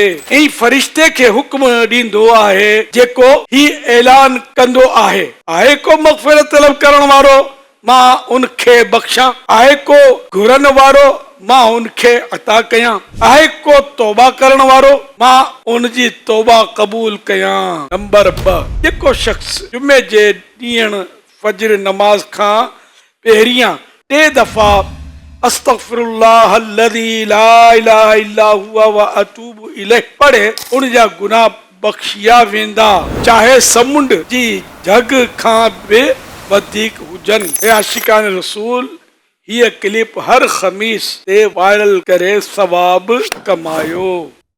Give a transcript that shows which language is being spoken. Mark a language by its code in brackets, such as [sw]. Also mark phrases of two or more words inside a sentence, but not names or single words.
[sd] ऐं फरिश्ते खे हुक्म ॾींदो आहे जेको ही ऐलान कंदो आहे को मग़फ़िरत तलब करण वारो मां उनखे बख्शा, आहे को घुरन वारो मां उनखे अता कयां, आहे को तौबा करण वारो मां उनजी तौबा कबूल कयां। नंबर 2, जेको शख्स जुमे जे ॾींहुं फजर नमाज खां पहिरियां 3 दफ़ा [ar] أستغفر الله الذي لا إله إلا هو وأتوب إليه [sd] पढ़े उन जा गुनाह बख्शिया वेंदा, चाहे समुंड जी जग खां बि वधीक हुजनि। हे आशिकान रसूल, हीअ क्लिप हर खमीस ते वायरल करे सवाब कमायो।